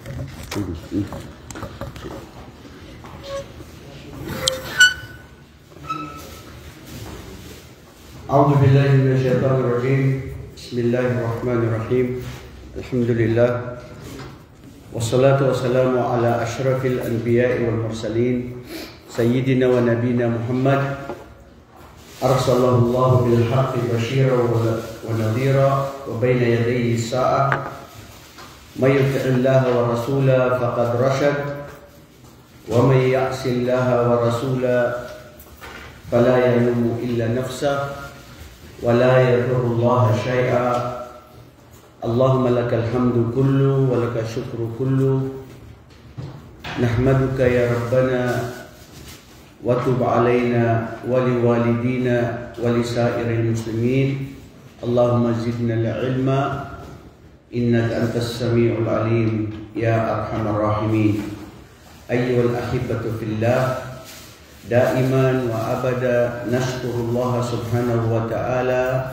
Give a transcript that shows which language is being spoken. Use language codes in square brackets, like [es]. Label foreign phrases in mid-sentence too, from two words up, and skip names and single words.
[ar] أعوذ بالله من الشيطان الرجيم بسم الله الرحمن الرحيم الحمد لله والصلاة والسلام على أشرف الأنبياء والمرسلين سيدنا ونبينا محمد أرسله الله بالحق بشيرا ونذيرا وبين يديه الساعة من يطع الله ورسوله فقد رشد ومن يعص الله ورسوله فلا يلوم إلا نفسه ولا يضر الله شيئا اللهم لك الحمد كله ولك الشكر كله نحمدك يا ربنا وتب علينا ولوالدينا ولسائر المسلمين اللهم زدنا العلم إنك أنت السميع العليم يا أرحم الراحمين أيها الأحبة في الله دائما وأبدا نشكر الله سبحانه وتعالى